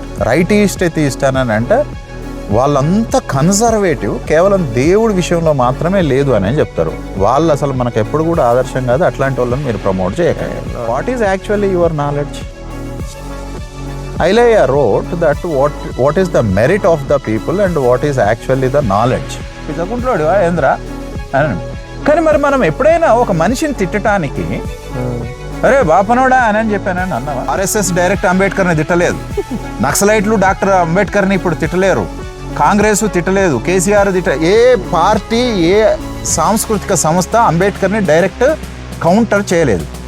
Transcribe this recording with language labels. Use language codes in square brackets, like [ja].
[te] Rightist atheist అని అంటే వాళ్ళంతా కన్జర్వేటివ్, కేవలం దేవుడి విషయంలో మాత్రమే లేదు అని చెప్తారు. వాళ్ళు అసలు మనకు ఎప్పుడు కూడా ఆదర్శం కాదు. అట్లాంటి వాళ్ళని మీరు ప్రమోట్ చేయకండి. [en] What is actually your knowledge? Ilaiah wrote that what is the merit of the people and what is actually the knowledge. [te] పిచ్చకుంట్లోడు ఏంద్రా అని. కానీ మరి మనం ఎప్పుడైనా ఒక మనిషిని తిట్టడానికి అరే బాపనోడా అని చెప్పానని అన్నావా? ఆర్ఎస్ఎస్ డైరెక్ట్ అంబేద్కర్ని తిట్టలేదు, నక్సలైట్లు డాక్టర్ అంబేద్కర్ని ఇప్పుడు తిట్టలేరు, కాంగ్రెస్ తిట్టలేదు, కేసీఆర్ ఏ పార్టీ ఏ సాంస్కృతిక సంస్థ అంబేద్కర్ని డైరెక్ట్ కౌంటర్ చేయలేదు.